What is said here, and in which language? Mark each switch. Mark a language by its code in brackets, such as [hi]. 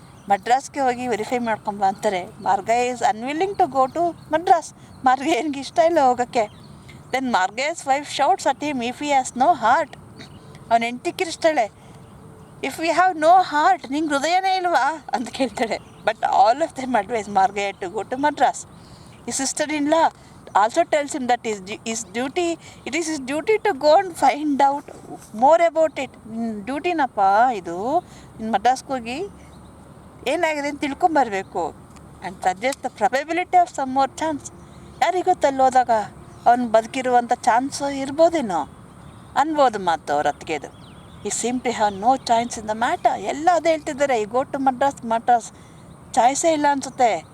[kn] ಮಡ್ರಾಸ್ಗೆ ಹೋಗಿ ವೆರಿಫೈ ಮಾಡ್ಕೊಂಬ ಅಂತಾರೆ. [en] Margayya is unwilling to go to Madras. [kn] ಮಾರ್ಗಯ್ಯನಿಗೆ ಇಷ್ಟ ಇಲ್ಲ ಹೋಗೋಕ್ಕೆ. [en] Then Margayya's wife shouts at him if he has no heart. [kn] ಅವನ ಹೆಂಡತಿ ಕಿರಿಸ್ತಾಳೆ, [en] if you have no heart, [kn] ನಿಂಗೆ ಹೃದಯನೇ ಇಲ್ವಾ ಅಂತ ಕೇಳ್ತಾಳೆ. [en] But all of them advise Margayya to go to Madras. His sister-in-law also tells him that it is his duty to go and find out more about it. [kn] ಡ್ಯೂಟಿನಪ್ಪ ಇದು, ಇನ್ನು ಮಡ್ರಾಸ್ಗೆ ಹೋಗಿ ಏನಾಗಿದೆ ಅಂತ ತಿಳ್ಕೊಂಬರ್ಬೇಕು. [en] And suggest the probability of some more chance. [kn] ಯಾರಿಗೆ ಗೊತ್ತಲ್ಲಿ ಹೋದಾಗ ಅವ್ನು ಬದುಕಿರುವಂಥ chance ಇರ್ಬೋದೇನೋ ಅನ್ಬೋದು. ಮಾತು ಅವ್ರ ಅತ್ತಿಗೆದು. [en] He seem to have no choice in the matter. [kn] ಎಲ್ಲ ಅದೇ ಹೇಳ್ತಿದ್ದಾರೆ, [en] ಈ go to Madras [kn] ಚಾಯ್ಸೇ ಇಲ್ಲ ಅನಿಸುತ್ತೆ.